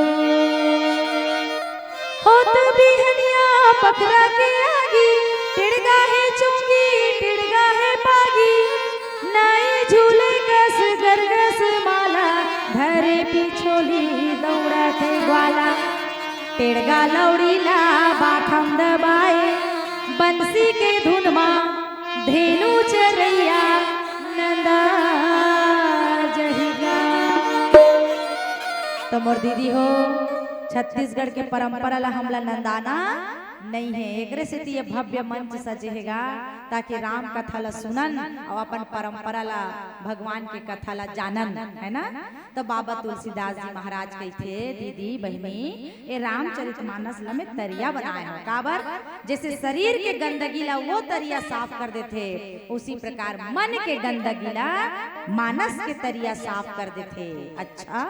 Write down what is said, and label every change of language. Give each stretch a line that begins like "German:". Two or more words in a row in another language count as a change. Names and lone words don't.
Chhattisgarhi: होत बिहनिया पकड़ा के आगी, टिड़गा है चुंगी टिड़गा है पागी, नए झूले कस गरगस माला, धरे पिछोली दौड़ा थे ग्वाला, टिड़गा लौड़ीला बाथम दबाए, बंसी के धुन मां धेनु चरैया, नंदा जहिगा। तो मोर दीदी हो छत्तीसगढ़ के परंपरा ला हमला नंदाना नहीं है, एक से ये भव्य मंच सजेगा ताकि राम कथा ला सुनन और अपन परंपरा ला भगवान के कथा ला जानन, है ना। तो बाबा तुलसीदास जी महाराज कहते दीदी बहनी ये रामचरितमानस ला में तरिया बनाए हो, काबर जैसे शरीर के गंदगी ला वो तरिया साफ कर देते, उसी प्रकार मन के गंदगी ला मानस के तरिया साफ कर देते।